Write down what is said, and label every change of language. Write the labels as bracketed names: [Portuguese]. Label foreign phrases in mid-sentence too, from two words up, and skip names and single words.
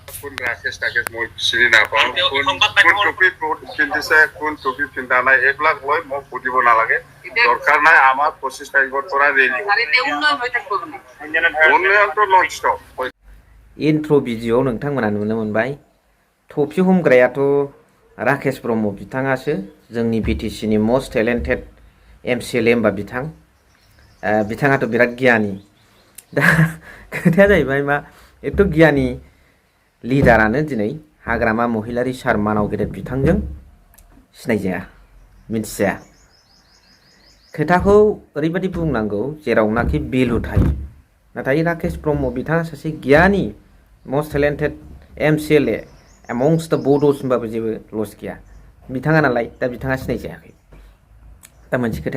[Assamese] কোন ৰাকেশ তাকেশ মই চিনি নাপাওঁ কোন টুপি পিন্ধিছে কোন টুপি পিন্ধা নাই এইবিলাক লৈ মোক সুধিব নালাগে দৰকাৰ নাই আমাৰ 25 তাৰিখৰ পৰা ৰেলি উন্নয়নটো [English] non stop [Bodo] इन्ट्र' भिडिअ'आव नोंथांमोना नुनो मोनबाय टफि हमग्रायाथ' राकेश ब्रह्म बिथाङासो जोंनि बिटिसिनि [English] most talented MCLA [Bodo] होनबा बिथाङाथ' बिराद गियानि दा खोथाया जाहैबाय मा एथ' गियानि लिडारानो दिनै हाग्रामा महिलारि सार मानाव गेदेर बिथांजों सिनायजाया मिथिजाया खोथाखौ ओरैबायदि बुंनांगौ जेरावनाखि भेलु थायो नाथाय राकेश ब्रह्म बिथाङा सासे गियानि [English] most talented MCLA amongst the Bodos [Bodo] होनबाबो जेबो लस गैया बिथाङा नालाय दा बिथाङा सिनायजायाखै दा मोनसे